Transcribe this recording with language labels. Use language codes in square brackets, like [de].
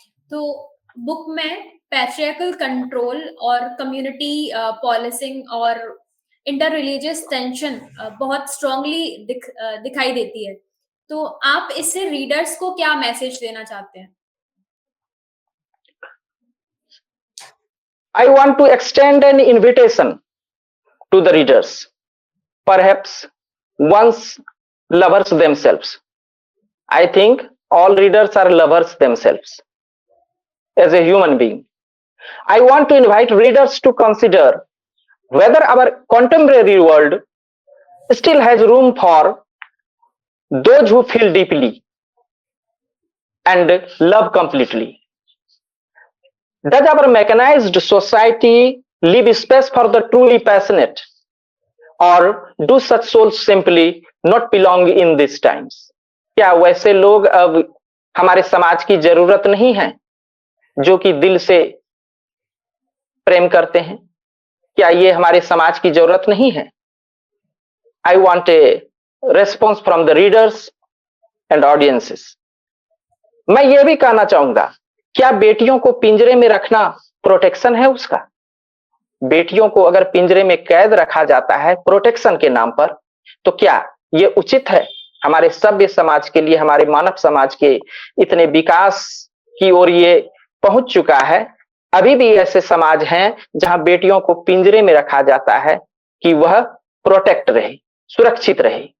[hi] तो बुक में patriarchal control और कम्युनिटी पॉलिसिंग और इंटर रिलीजियस टेंशन बहुत स्ट्रांगली दिखाई देती है। तो आप इससे रीडर्स को क्या मैसेज देना चाहते हैं? [en] I want to extend an invitation to the readers, perhaps once lovers themselves. I think all readers are lovers themselves as a human being. I want to invite readers to consider whether our contemporary world still has room for those who feel deeply and love completely. Does our mechanized society leave space for the truly passionate, or do such souls simply not belong in these times? [hi] क्या वैसे लोग अब हमारे समाज की जरूरत नहीं है जो कि दिल से प्रेम करते हैं? क्या ये हमारे समाज की जरूरत नहीं है? [en] I want a response from the readers and audiences. [hi] मैं ये भी कहना चाहूंगा, क्या बेटियों को पिंजरे में रखना प्रोटेक्शन है उसका? बेटियों को अगर पिंजरे में कैद रखा जाता है प्रोटेक्शन के नाम पर, तो क्या ये उचित है हमारे सभ्य समाज के लिए? हमारे मानव समाज के इतने विकास की ओर ये पहुंच चुका है, अभी भी ऐसे समाज हैं जहां बेटियों को पिंजरे में रखा जाता है कि वह प्रोटेक्ट रहे, सुरक्षित रहे।